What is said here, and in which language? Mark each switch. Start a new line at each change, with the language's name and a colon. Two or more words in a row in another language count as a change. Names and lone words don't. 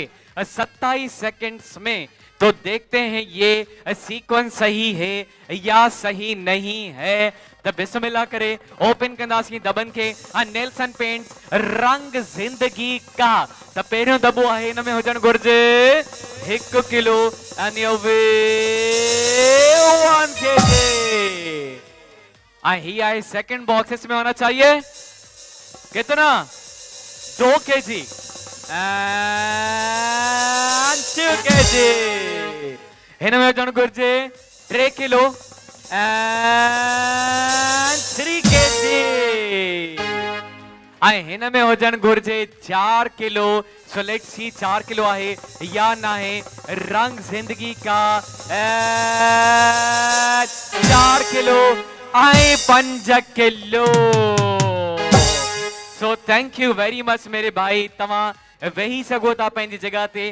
English: 27 seconds
Hindi: में तो देखते हैं ये सीक्वेंस सही है या सही नहीं है।
Sindhi: तो बिस्मिल्लाह करे ओपन कंदासीं दबन के। नेल्सन पेंट्स
Hindi: रंग जिंदगी का।
Sindhi: तो पहिरियों दबो आहे, हिन में हुजण घुर्जे 1 किलो
English: and your weight 1 kg. ही आहे second box,
Hindi: इसमें होना चाहिए कितना
English: 2 kg and 2 kg।
Sindhi: हिन में हुजण घुर्जे 3 किलो
English: and 3 kg।
Sindhi: हिन में हुजण घुर्जे 4 किलो।
English: so let's see
Sindhi: 4 किलो आहे या ना है।
Hindi: रंग जिंदगी का
Sindhi: 4 किलो आई 5 किलो।
English: so thank you very much
Hindi: मेरे भाई,
Sindhi: तवा वही सको था
Hindi: अपनी जगह पे।